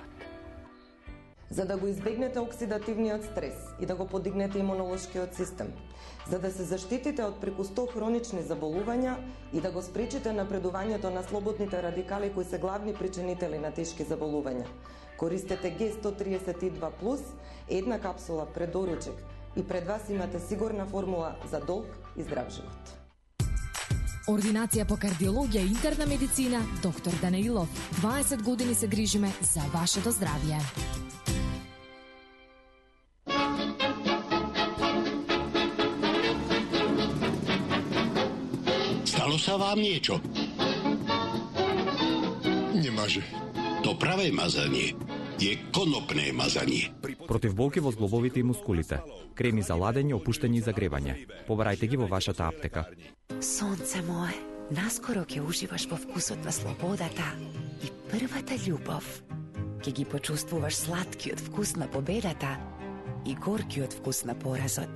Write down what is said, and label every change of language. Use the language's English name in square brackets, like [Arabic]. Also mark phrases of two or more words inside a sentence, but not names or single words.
[Macedonian] За да го избегнете оксидативниот стрес и да го подигнете имунолошкиот систем, за да се заштитите од преку 100 хронични заболувања и да го спречите напредувањето на слободните радикали кои се главни причинители на тешки заболувања, користете Г132+, една капсула пред доручек и пред вас имате сигурна формула за долг и здрав живот. Ординација по кардиологија и интерна медицина, доктор Данаилов. 20 години се грижиме за вашето здравје. [Slovak] Stalo sa vám niečo? Nemaže. To pravé mazanie je konopné mazanie. [Macedonian] Против болки во зглобовите и мускулите. Креми за ладење, опуштање и загревање. Побарајте ги во вашата аптека. Сонце мое, наскоро ќе уживаш во вкусот на слободата и првата љубов. Ќе ги почувствуваш сладкиот вкус на победата и горкиот вкус на поразот.